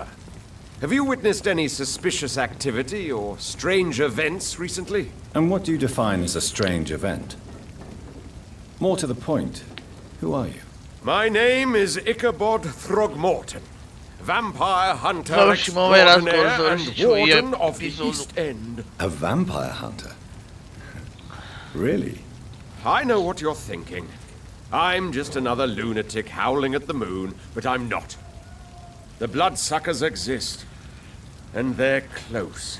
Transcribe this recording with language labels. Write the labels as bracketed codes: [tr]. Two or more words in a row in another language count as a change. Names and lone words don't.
[en] Have you witnessed any suspicious activity or strange events recently? And what do you define as a strange event? More to the point, who are you? My name is Ichabod Throgmorton, vampire hunter [bs] Završimo ovaj razgovor, [en] extraordinaire [bs] završit [en] and [bs] ćemo i [en] warden of the [bs] epizodu. [en] East End. A vampire hunter? Really? I know what you're thinking. I'm just another lunatic howling at the moon, but I'm not. The bloodsuckers exist, and they're close.